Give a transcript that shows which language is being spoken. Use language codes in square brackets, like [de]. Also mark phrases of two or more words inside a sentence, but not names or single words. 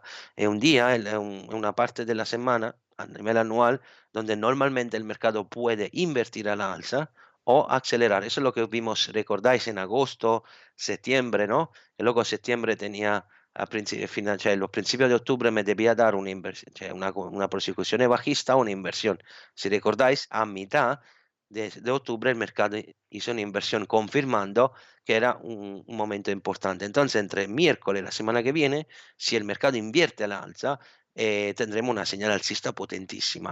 [es] Es un día, una parte de la semana a nivel anual, donde normalmente el mercado puede invertir a la alza o acelerar. Eso es lo que vimos, recordáis, en agosto, septiembre, ¿no? Y luego septiembre tenía final, cioè, los principios de octubre me debía dar una inversión, [it] cioè una prosecuzione [es] bajista o una inversión. Si recordáis, a mitad de octubre el mercado hizo una inversión confirmando que era un momento importante. Entonces, entre miércoles y la semana que viene, si el mercado invierte a la alza, tendremos una señal alcista potentísima.